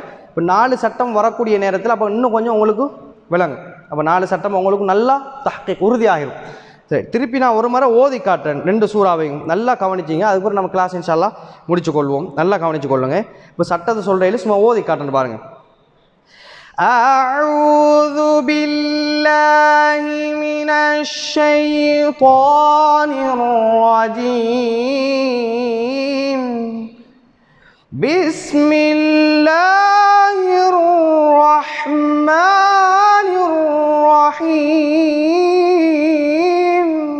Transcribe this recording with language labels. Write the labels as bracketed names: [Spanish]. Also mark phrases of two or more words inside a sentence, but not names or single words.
[Tamil] இப்போ 4 சட்டம் வரக்கூடிய நேரத்தில் அப்போ இன்னும் கொஞ்சம் உங்களுக்கு விளங்கும். அப்போ 4 சட்டம் உங்களுக்கு நல்லா தஹ்கீக் உறுதியாகிடும். சரி, திருப்பி நான் ஒரு முறை ஓதி காட்டுறேன் 2 சூறாவையும் நல்லா கவனிச்சிங்க. அதுக்கப்புறம் நம்ம கிளாஸ் [Arabic] إن شاء الله [Tamil] முடிச்சு கொள்வோம். நல்லா கவனிச்சு கொள்ளுங்க. இப்போ சட்டத்தை சொல்கிறேன், சும்மா ஓதி காட்டுறேன் பாருங்க. [Arabic] أعوذ بالله من الشيطان الرجيم. بسم الله الرحمن الرحيم.